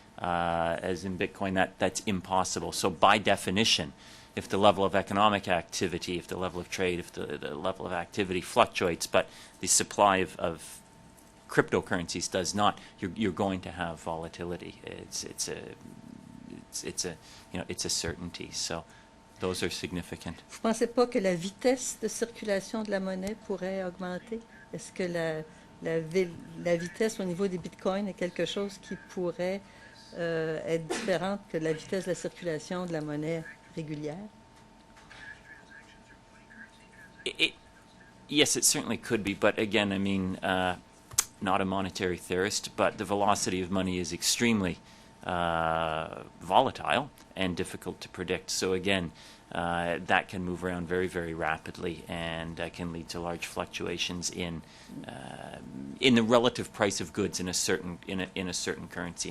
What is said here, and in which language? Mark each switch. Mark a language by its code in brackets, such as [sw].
[en] As in Bitcoin, that's impossible. So by definition, if the level of economic activity, if the level of trade, if the level of activity fluctuates, but the supply of cryptocurrencies does not, you're going to have volatility. It's a certainty. So those are significant. [fr] Vous ne pensez pas que la vitesse de circulation de la monnaie pourrait augmenter? Est-ce que la vitesse au niveau des bitcoins est quelque chose qui pourrait être différente que la vitesse de la circulation de la monnaie régulière? [en] Yes, it certainly could be, but again, I mean, not a monetary theorist, but the velocity of money is extremely volatile and difficult to predict. So again, that can move around very, very rapidly, and can lead to large fluctuations in the relative price of goods in a certain currency.